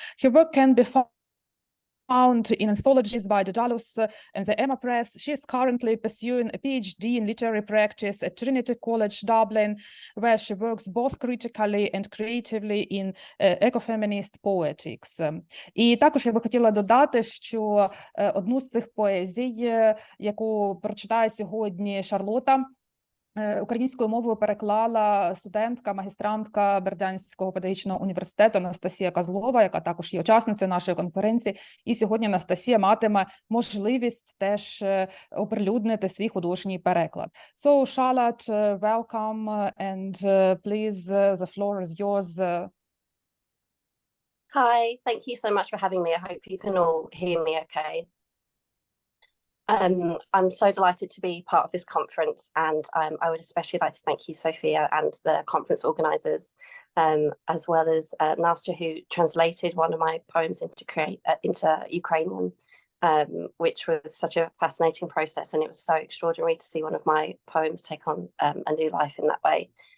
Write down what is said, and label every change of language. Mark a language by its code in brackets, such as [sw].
[en] Her work can be found in anthologies by Daedalus and the Emma Press. She is currently pursuing a PhD in literary practice at Trinity College Dublin, where she works both critically and creatively in ecofeminist poetics. [uk] І також я би хотіла додати, що одну з цих поезій, яку прочитає сьогодні Шарлота, українською мовою переклала студентка, магістрантка Бердянського педагогічного університету Анастасія Козлова, яка також є учасницею нашої конференції. І сьогодні Анастасія матиме можливість теж оприлюднити свій художній переклад. [en] So, Charlotte, welcome, and please, the floor is yours. Hi, thank you so much for having me. I hope you can all hear me okay. I'm so delighted to be part of this conference, and I would especially like to thank you, Sophia, and the conference organisers, as well as Nastya, who translated one of my poems into Ukrainian, which was such a fascinating process, and it was so extraordinary to see one of my poems take on a new life in that way.